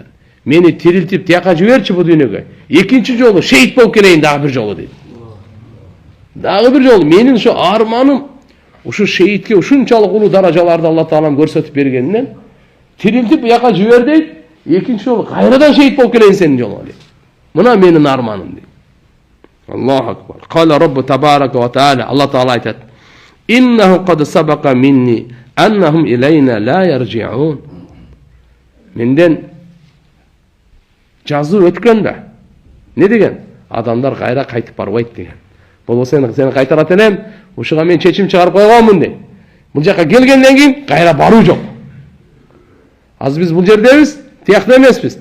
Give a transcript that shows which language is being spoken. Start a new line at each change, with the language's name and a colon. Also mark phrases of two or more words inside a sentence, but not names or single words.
Kyrgyz: Мени тирилтип тияка жиберчи бу дүйнөгө. Экинчи жолу шейит болуп келейин дагы бир жолу дейт. Дагы бир жолу менин ушу арманым ушу шейитке ушунчалык улуу даражаларды Алла Таалам көрсөтүп бергенинен тирилтип бияка жибер дейт. Экинчи жолу кайрадан шейит болуп келейин сенин жолуңа дейт. Мына менин арманым дейт.
Arabic: الله أكبر. قال ربه تبارك وتعالى.
Kyrgyz: Алла Таала айтат:
Arabic: "إنه قد سبق مني أنهم إلينا لا يرجعون."
Kyrgyz: Менден жазуу өткөн да. Не деген? адамдар кайра кайтып барбайт деген. Болбосо сени кайтарат элем, ушуга мен чечим чыгарып койгонмун дейт. Бул жака келгенден кийин кайра баруу жок. Азыр биз бул жердебиз, тиякта эмеспиз.